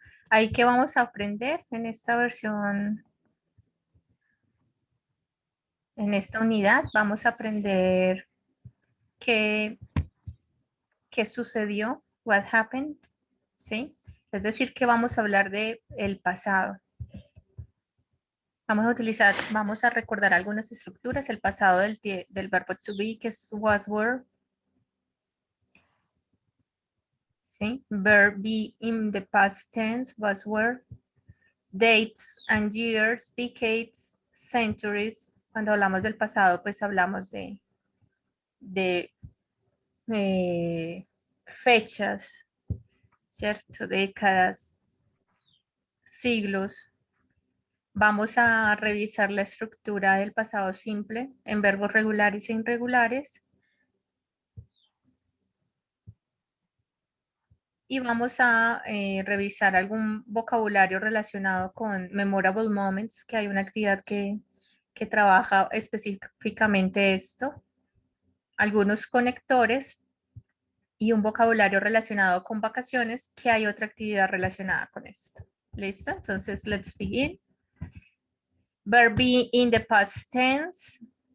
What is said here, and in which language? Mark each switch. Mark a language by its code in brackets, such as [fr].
[es] Ahí que vamos a aprender en esta versión, en esta unidad, vamos a aprender qué sucedió, [en] what happened, [es] ¿sí? Es decir, que vamos a hablar de el pasado. Vamos a recordar algunas estructuras, el pasado del verbo to be, que es was, were. ¿Sí? [en] Verb be in the past tense, was, were. Dates and years, decades, centuries. [es] Cuando hablamos del pasado, pues hablamos de fechas, ¿cierto? Décadas, siglos. Vamos a revisar la estructura del pasado simple en verbos regulares e irregulares. Y vamos a revisar algún vocabulario relacionado con [en] memorable moments, [es] que hay una actividad que trabaja específicamente esto. Algunos conectores y un vocabulario relacionado con vacaciones, que hay otra actividad relacionada con esto. ¿Listo? Entonces, [en] let's begin. Verb be in the past tense.